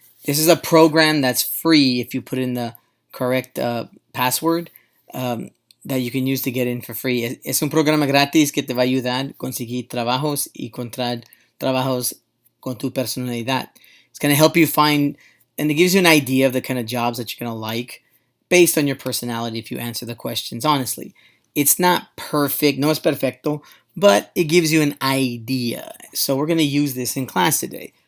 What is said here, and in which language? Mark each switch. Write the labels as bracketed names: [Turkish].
[English] This is a program that's free if you put in the correct password that you can use to get in for free. [Spanish] Es un programa gratis que te va a ayudar a conseguir trabajos y encontrar trabajos con tu personalidad. [English] It's going to help you find, and it gives you an idea of the kind of jobs that you're going to like based on your personality if you answer the questions honestly. It's not perfect, [Spanish] no es perfecto, [English] but it gives you an idea. So we're going to use this in class today.